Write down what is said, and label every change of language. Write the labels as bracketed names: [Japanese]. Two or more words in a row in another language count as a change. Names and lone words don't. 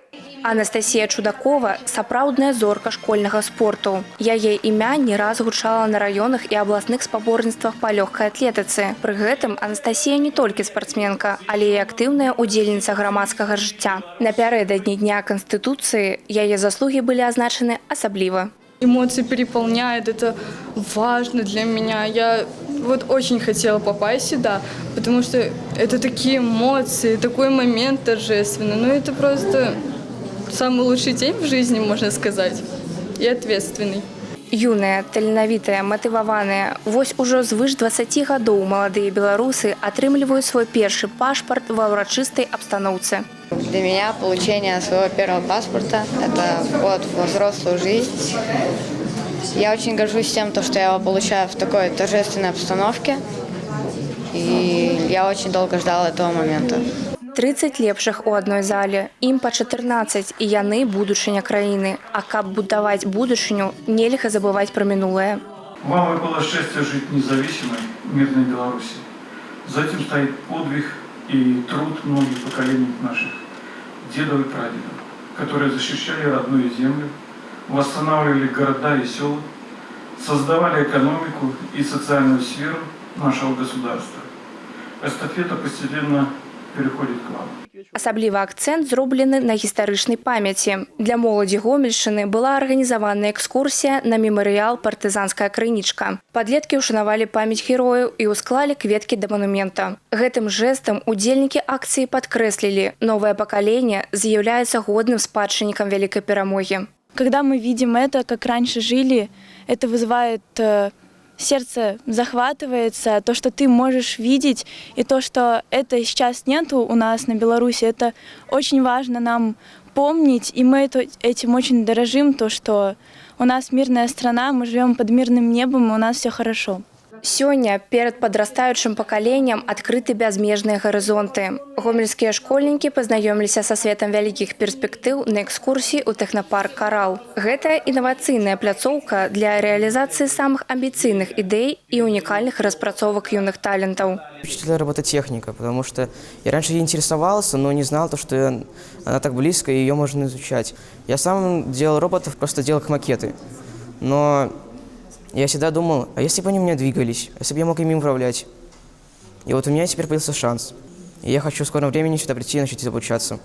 [Belarusian] Анастасія Чудакова – сапраўдная зорка школьнага спорту. Яе імя не раз гучала на раённых і абласных спаборніцтвах па лёгкай атлетыцы. Пры гэтым Анастасія не толькі спартсменка, але і актыўная удзельніца грамадскага жыцця. Напярэдадні Дня Канстытуцыі яе заслугі былі азначаны асабліва. [Russian] Эмоции переполняют, это важно для меня. Я очень хотела попасть сюда, потому что это такие эмоции, такой момент торжественный. Это просто самый лучший день в жизни, можно сказать, и ответственный. [Belarusian] Юныя, таленавітыя, матываваныя. Вось ужо звыш 20 гадоў маладыя беларусы атрымліваюць свой першы пашпарт ва ўрачыстай абстаноўцы. [Russian] Для меня получение своего первого паспорта – это вход во взрослую жизнь. Я очень горжусь тем, что я его получаю в такой торжественной обстановке. И я очень долго ждала этого момента. [Belarusian] 30 лепшых у адной зале. Ім па 14, і яны будучыня краіны. А каб будаваць будучыню, нельга забываць пра минулое. [Russian] Вам выпало счастье жить в независимой, мирной Беларуси. За этим стоит подвиг и труд многих поколений наших дедов и прадедов, которые защищали родную землю, восстанавливали города и села, создавали экономику и социальную сферу нашего государства. Эстафета постепенно переходит к вам. [Belarusian] Асаблівы акцэнт зроблены на гістарычнай памяці. Для моладзі Гомельшчыны была арганізавана экскурсія на мемарыял «Партызанская крынічка». Падлеткі ўшанавалі памяць герояў і ўсклалі кветкі да манумента. Гэтым жэстам удзельнікі акцыі падкрэслілі, новае пакаленне з'яўляецца годным спадчыннікам вялікай перамогі. [Russian] Когда мы видим это, как раньше жили, это вызывает... Сердце захватывается, то, что ты можешь видеть, и то, что это сейчас нету у нас на Беларуси, это очень важно нам помнить, и мы этим очень дорожим, то, что у нас мирная страна, мы живем под мирным небом, и у нас все хорошо. [Belarusian] Сёння перад падрастаючым пакаленнем адкрыты бязмежныя гарызонты. Гомельскія школьнікі пазнаёміліся са светам вялікіх перспектыў на экскурсіі ў тэхнапарк «Карал». Гэта інавацыйная пляцоўка для рэалізацыі самых амбіцыйных ідэй і унікальных распрацовак юных талентаў. [Russian] Впечатлила робототехника, потому что я раньше ей интересовался, но не знал, что она так близко, и ее можно изучать. Я сам делал роботов, просто делал их макеты. Но я всегда думал, а если бы они у меня двигались, если бы я мог ими управлять? И вот у меня теперь появился шанс. И я хочу в скором времени сюда прийти и начать обучаться.